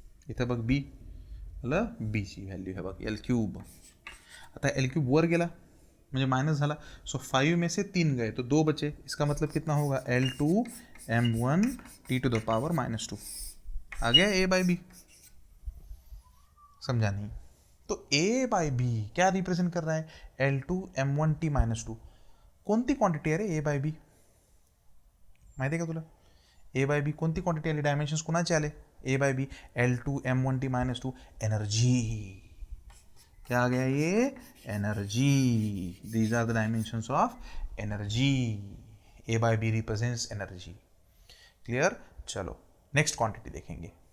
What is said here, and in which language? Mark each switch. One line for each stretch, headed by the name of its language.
Marathi: इथं बघ बी आलं, बीची व्हॅल्यू हे बघ L³. आता L³ वर गेला म्हणजे माइनस झाला.
Hindi: सो 5 में से 3 गए तो 2 बचे. इसका मतलब कितना होगा L2 M1 T⁻⁻2. आ गया ए बाय बी, समझा नहीं. तो ए बाय बी क्या रिप्रेजेंट कर रहा है, L2 M1 T⁻2.
Marathi: कोणती क्वांटिटी आहे रे ए बाय बी, माहिती आहे का तुला. ए बाय बी कोणती क्वांटिटी आली, डायमेन्शन्स कुणाचे आले ए बाय बी L2 M1 T⁻2.
Hindi: Energy क्या आ गया ये, energy.
English: These are the dimensions of energy. A by B represents energy. Clear.
Hindi: चलो नेक्स्ट क्वांटिटी देखेंगे.